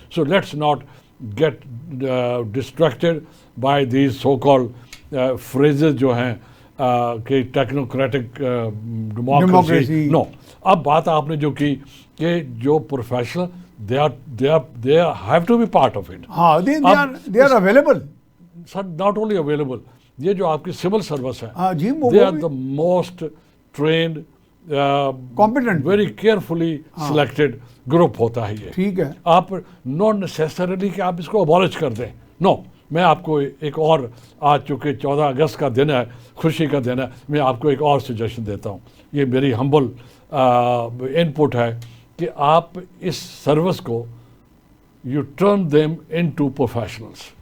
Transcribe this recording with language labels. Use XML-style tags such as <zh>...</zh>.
<en>so let's not get distracted by these so called phrases</en> <ur>جو ہیں کہ technocratic democracy. نو, اب بات آپ نے جو کی کہ جو professional</ur> <en>they have to be part of it. ہاں they are available. Sir, not only available,</en> <ur>یہ جو آپ کی سول سروس ہے</ur> <en>they are the most trained, competent, very carefully selected group ہوتا ہے یہ.</en> <ur>ٹھیک ہے, آپ not necessarily کہ آپ اس کو abolish کر دیں. No, میں آپ کو ایک اور, آج چونکہ 14 اگست کا دن ہے, خوشی کا دن ہے, میں آپ کو ایک اور سجیشن دیتا ہوں. یہ میری ہمبل ان پٹ ہے کہ آپ اس سروس کو</ur> <en>You turn them into professionals.</en>